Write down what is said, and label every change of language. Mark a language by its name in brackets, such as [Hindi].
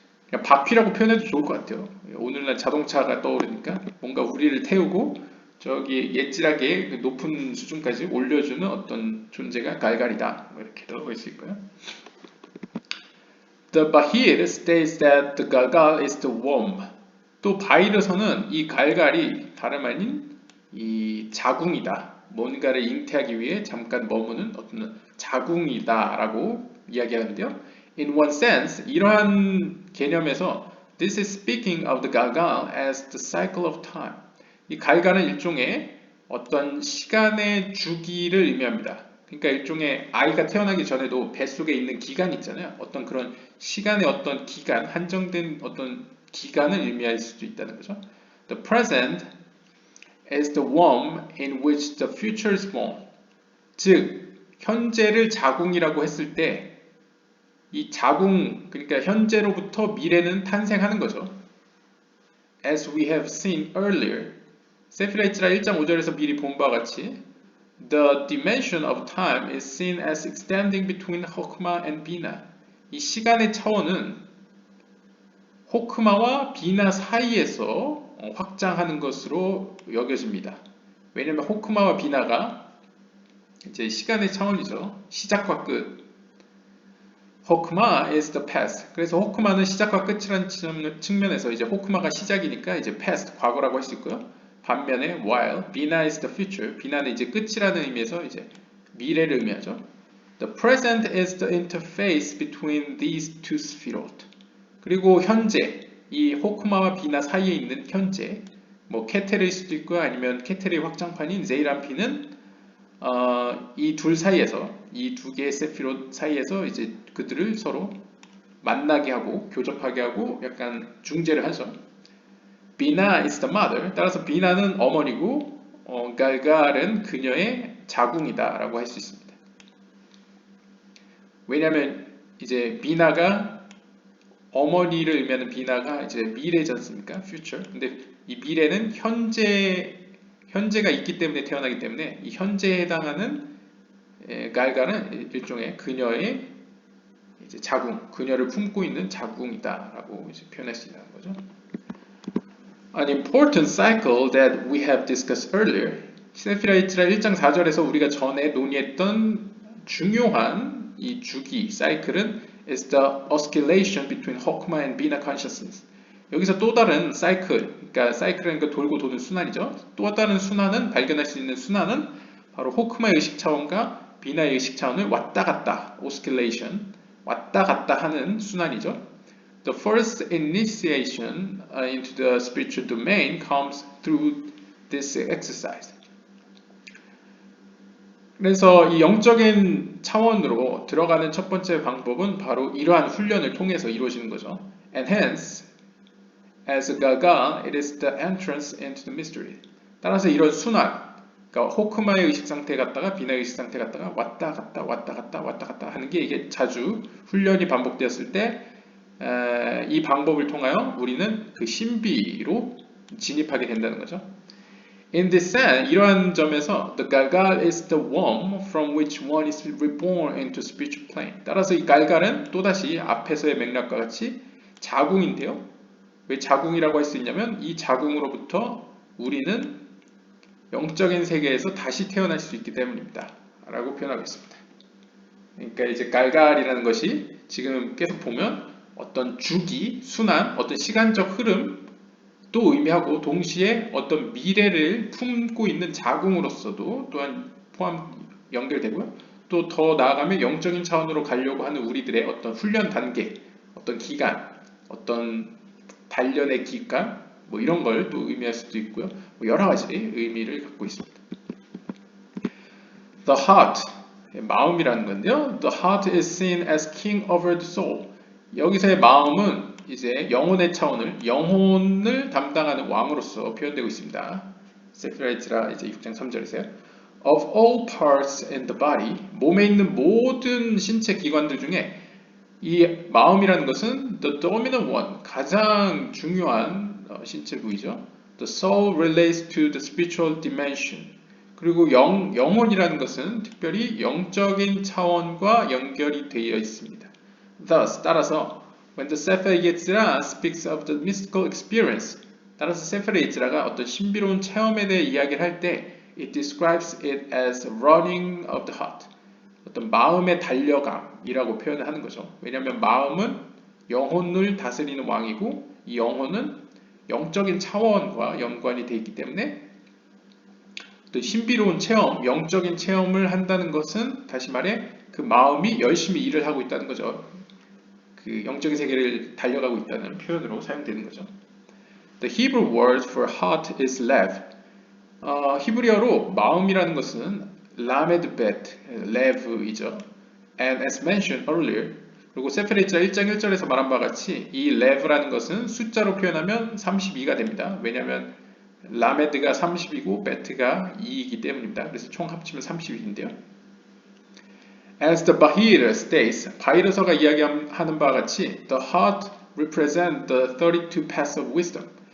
[Korean] 그냥 바퀴라고 표현해도 좋을 것 같아요. 오늘날 자동차가 떠오르니까 뭔가 우리를 태우고 저기 예지라게 그 높은 수준까지 올려주는 어떤 존재가 갈갈이다. 뭐 이렇게도 볼 수 있고요. [English] The Bahir states that the Galgal is the womb. [Korean] 또 바히르서는 이 갈갈이 다름 아닌 이 자궁이다. 뭔가를 잉태하기 위해 잠깐 머무는 어떤 자궁이다라고 이야기하는데요. [English] In one sense, [Korean] 이러한 개념에서 [English] this is speaking of the Galgal as the cycle of time. [Korean] 이 갈갈은 일종의 어떤 시간의 주기를 의미합니다. 그러니까 일종의 아이가 태어나기 전에도 뱃속에 있는 기간 있잖아요. 어떤 그런 시간의 어떤 기간, 한정된 어떤 기간을 의미할 수도 있다는 거죠. [English] The present is the womb in which the future is born. [Korean] 즉, 현재를 자궁이라고 했을 때 이 자궁, 그러니까 현재로부터 미래는 탄생하는 거죠. [English] As we have seen earlier, [Korean] 세피라 이즈라 1장 5절에서 미리 본 바와 같이 [English] The dimension of time is seen as extending between 호크마 and 비나. [Korean] 이 시간의 차원은 호크마와 비나 사이에서 확장하는 것으로 여겨집니다. 왜냐하면 호크마와 비나가 이제 시간의 차원이죠. 시작과 끝. [English] 호크마 is the past. [Korean] 그래서 호크마는 시작과 끝이라는 측면에서 이제 호크마가 시작이니까 이제 past, 과거라고 할 수 있고요. 반면에 [English] while 비나 is the future. [Korean] 비나는 이제 끝이라는 의미에서 이제 미래를 의미하죠. [English] The present is the interface between these two sphirot. [Korean] 그리고 현재, 이 호크마와 비나 사이에 있는 현재, 뭐 케테르일 수도 있고요. 아니면 케테르의 확장판인 제이람피는 이 둘 사이에서, 이 두 개의 세피롯 사이에서 이제 그들을 서로 만나게 하고 교접하게 하고 약간 중재를 하죠. [English] 비나 is the mother. [Korean] 따라서 비나는 어머니고 갈갈은 그녀의 자궁이다 라고 할 수 있습니다. 왜냐하면 이제 비나가 어머니를 의미하는 비나가 이제 미래지 않습니까? [English] future. [Korean] 근데 이 미래는 현재가 있기 때문에 태어나기 때문에 이 현재에 해당하는 갈갈은 일종의 그녀의 이제 자궁, 그녀를 품고 있는 자궁이다라고 이제 표현할 수 있는 거죠. [English] An important cycle that we have discussed earlier. [Korean] 세피라 이즈라 1장 4절에서 우리가 전에 논의했던 중요한 이 주기, 사이클은 [English] is the oscillation between Hokmah and Bina consciousness. [Korean] 여기서 또 다른 사이클, 그러니까 사이클은 그 돌고 도는 순환이죠. 또 다른 순환은, 발견할 수 있는 순환은 바로 호크마의 의식 차원과 비나의 의식 차원을 왔다 갔다, oscillation, 왔다 갔다 하는 순환이죠. [English] The first initiation into the spiritual domain comes through this exercise. [Korean] 그래서 이 영적인 차원으로 들어가는 첫 번째 방법은 바로 이러한 훈련을 통해서 이루어지는 거죠. [English] And hence, as a Galgal, it is the entrance into the mystery. [Korean] 따라서 이런 순환, 그러니까 호크마의 의식 상태 갔다가 비나의 의식 상태 갔다가 왔다 갔다 왔다 갔다 왔다 갔다 하는 게 이게 자주 훈련이 반복되었을 때 이 방법을 통하여 우리는 그 신비로 진입하게 된다는 거죠. [English] In this sense, [Korean] 이러한 점에서 [English] the Galgal is the womb from which one is reborn into spiritual plane. [Korean] 따라서 이 갈갈은 또다시 앞에서의 맥락과 같이 자궁인데요. 왜 자궁이라고 할 수 있냐면 이 자궁으로부터 우리는 영적인 세계에서 다시 태어날 수 있기 때문입니다. 라고 표현하고 있습니다. 그러니까 이제 갈갈이라는 것이 지금 계속 보면 어떤 주기, 순환, 어떤 시간적 흐름도 의미하고 동시에 어떤 미래를 품고 있는 자궁으로서도 또한 연결되고요. 또 더 나아가면 영적인 차원으로 가려고 하는 우리들의 어떤 훈련 단계, 어떤 기간, 어떤 단련의 기간, 뭐 이런 걸 또 의미할 수도 있고요. 뭐 여러 가지 의미를 갖고 있습니다. [English] The heart, [Korean] 마음이라는 건데요. [English] The heart is seen as king over the soul. [Korean] 여기서의 마음은 이제 영혼의 차원을, 영혼을 담당하는 왕으로서 표현되고 있습니다. 세피라이트라 이제 6장 3절에서요. [English] Of all parts in the body, [Korean] 몸에 있는 모든 신체 기관들 중에 이 마음이라는 것은 [English] the dominant one, [Korean] 가장 중요한 신체 부위죠. [English] The soul relates to the spiritual dimension. [Korean] 그리고 영혼이라는 것은 특별히 영적인 차원과 연결이 되어 있습니다. [English] Thus, [Korean] 따라서 [English] when the Sefer Yetzirah speaks of the mystical experience, [Korean] 따라서 세페르 예지라가 어떤 신비로운 체험에 대해 이야기를 할 때 [English] it describes it as running of the heart, [Korean] 어떤 마음의 달려감이라고 표현을 하는 거죠. 왜냐하면 마음은 영혼을 다스리는 왕이고 이 영혼은 영적인 차원과 연관이 되어 있기 때문에 또 신비로운 체험, 영적인 체험을 한다는 것은 다시 말해 그 마음이 열심히 일을 하고 있다는 거죠. 그 영적인 세계를 달려가고 있다는 표현으로 사용되는 거죠. [English] The Hebrew word for heart is lev. [Korean] 히브리어로 마음이라는 것은 라메드 bet, lev이죠. [English] And as mentioned earlier, [Korean] 그리고 세페레이자 1장 1절에서 말한 바와 같이 이 lev라는 것은 숫자로 표현하면 32가 됩니다. 왜냐하면 라메드가 30이고 베트가 2이기 때문입니다. 그래서 총 합치면 32인데요. [English] As the Bahir states, [Korean] 바히르서가 이야기하는 바와 같이 [English] the heart represents the 32 paths of wisdom.